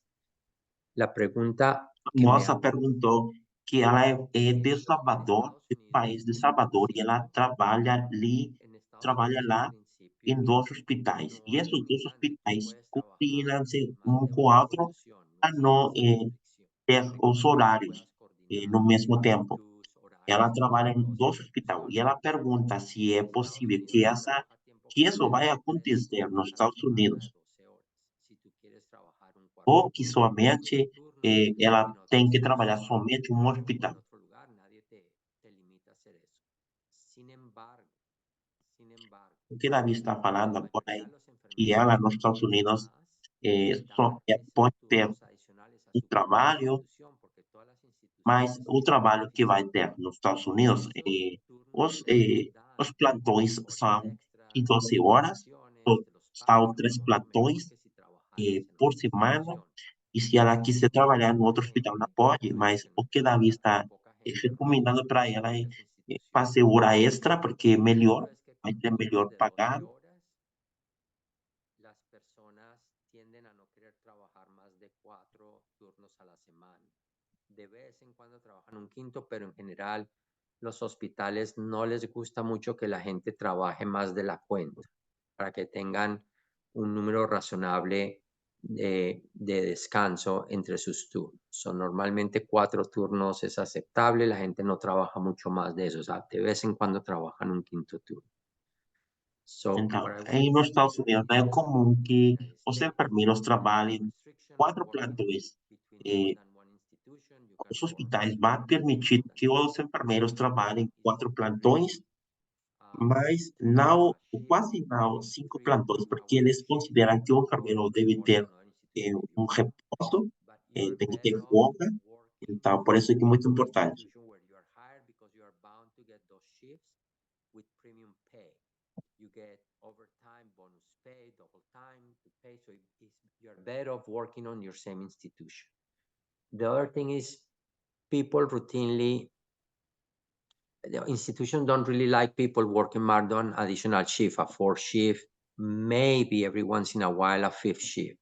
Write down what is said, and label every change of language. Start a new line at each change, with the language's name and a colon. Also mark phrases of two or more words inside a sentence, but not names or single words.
Spanish: La pregunta que me
Portuguese: Moça
Spanish: hace
Portuguese: perguntou que ela é
Spanish: es,
Portuguese: de
Spanish: en
Portuguese: Salvador,
Spanish: Estados
Portuguese: do
Spanish: Unidos,
Portuguese: país de Salvador, e ela
Spanish: en Estados
Portuguese: trabalha
Spanish: Unidos en
Portuguese: lá em
Spanish: principio
Portuguese: dois hospitais.
Spanish: no
Portuguese: E
Spanish: hay
Portuguese: esses dois
Spanish: limitante. Tú
Portuguese: hospitais
Spanish: puedes trabajar
Portuguese: combinam-se
Spanish: más
Portuguese: um
Spanish: de
Portuguese: com o
Spanish: una
Portuguese: outro
Spanish: función, no
Portuguese: para
Spanish: existe
Portuguese: não
Spanish: esa restricción.
Portuguese: ter os
Spanish: Siempre que
Portuguese: horários
Spanish: puedas
Portuguese: no
Spanish: coordinar
Portuguese: mesmo tempo.
Spanish: tus
Portuguese: Ela
Spanish: horarios con
Portuguese: trabalha
Spanish: las
Portuguese: em
Spanish: dos
Portuguese: dois hospitais. E
Spanish: instituciones.
Portuguese: ela pergunta se é
Spanish: En Estados
Portuguese: possível
Spanish: Unidos se trabaja a tiempo
Portuguese: que isso vai
Spanish: completo, 3
Portuguese: acontecer nos
Spanish: turnos a la
Portuguese: Estados
Spanish: semana de
Portuguese: Unidos.
Spanish: 12 horas. Si tú quieres trabajar un cuarto
Portuguese: Ou que
Spanish: turno, un segundo
Portuguese: somente
Spanish: turno,
Portuguese: ela
Spanish: en otra
Portuguese: tem que trabalhar
Spanish: institución
Portuguese: somente em um
Spanish: o en
Portuguese: hospital.
Spanish: otro lugar, nadie te limita a hacer eso. Sin embargo,
Portuguese: O que Davi está
Spanish: la
Portuguese: falando agora é
Spanish: mayoría de los
Portuguese: que
Spanish: enfermeros que
Portuguese: ela
Spanish: están
Portuguese: nos Estados
Spanish: aquí
Portuguese: Unidos
Spanish: además dan esos
Portuguese: pode ter
Spanish: turnos adicionales a
Portuguese: um
Spanish: su propia
Portuguese: trabalho,
Spanish: institución, porque todas las
Portuguese: mas
Spanish: instituciones
Portuguese: o
Spanish: tienen
Portuguese: trabalho que vai
Spanish: oficina.
Portuguese: ter nos Estados
Spanish: Y
Portuguese: Unidos,
Spanish: esos turnos no te los dan
Portuguese: os plantões
Spanish: horas
Portuguese: são de
Spanish: extras, ni
Portuguese: 12 horas,
Spanish: vacaciones, te los
Portuguese: são
Spanish: pagan
Portuguese: 3
Spanish: mucho mejor
Portuguese: plantões
Spanish: que si trabajaras en
Portuguese: por
Spanish: otra
Portuguese: semana,
Spanish: institución.
Portuguese: e se ela quiser trabalhar no outro hospital, ela
Spanish: Desafortunadamente,
Portuguese: pode,
Spanish: por
Portuguese: mas o que
Spanish: relaciones
Portuguese: Davi
Spanish: éticas,
Portuguese: está
Spanish: poca gente
Portuguese: recomendando
Spanish: trabaja
Portuguese: para
Spanish: en
Portuguese: ela
Spanish: varias
Portuguese: fazer
Spanish: instituciones.
Portuguese: hora extra, porque é
Spanish: Lo
Portuguese: melhor,
Spanish: cierto es que
Portuguese: vai
Spanish: con
Portuguese: ser
Spanish: turnos
Portuguese: melhor
Spanish: de 12
Portuguese: pagado.
Spanish: horas, las personas tienden a no querer trabajar más de 4 turnos a la semana. De vez en cuando trabajan un quinto, pero en general los hospitales no les gusta mucho que la gente trabaje más de la cuenta, para que tengan un número razonable de descanso entre sus turnos. Normalmente 4 turnos es aceptable, la gente no trabaja mucho más de eso, o sea, de vez en cuando trabajan un quinto turno.
Portuguese: Então, nos Estados Unidos é comum que os enfermeiros trabalhem 4 plantões. Os hospitais vão permitir que os enfermeiros trabalhem 4 plantões, mas não, quase não 5 plantões, porque eles consideram que o enfermeiro deve ter repouso, tem que ter folga, então por isso é que é muito importante.
English: You get overtime, bonus pay, double time to pay. So you're better off working on your same institution. The other thing is people routinely, the institutions don't really like people working more than additional shift, a 4th shift, maybe every once in a while a 5th shift.